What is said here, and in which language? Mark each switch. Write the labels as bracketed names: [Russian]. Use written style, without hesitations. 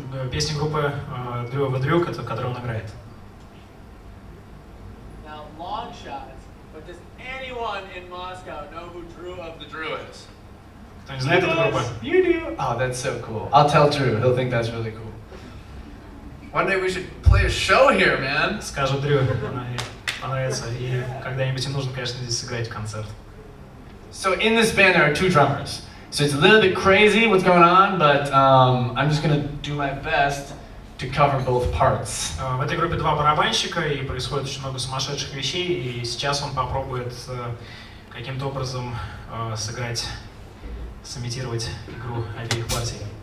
[Russian] Песня группы Drew of the Drew, которую он играет. [English] Now, long shot, but does anyone in Moscow know who Drew of the Drew is? [Russian] Кто не знает эту группу? [English] You do. Oh, that's so cool. I'll tell Drew. He'll think that's really cool. One day we should play a show here, man. [Russian] Скажет Дрю, она ей понравится. И когда-нибудь им нужно, конечно, здесь сыграть концерт. [English] So in this band there are 2 drummers. So it's a little bit crazy what's going on, but I'm just gonna do my best to cover both parts. [Russian] В этой группе 2 барабанщика, и происходит очень много сумасшедших вещей, и сейчас он попробует каким-то образом сыграть, сымитировать игру обеих партий.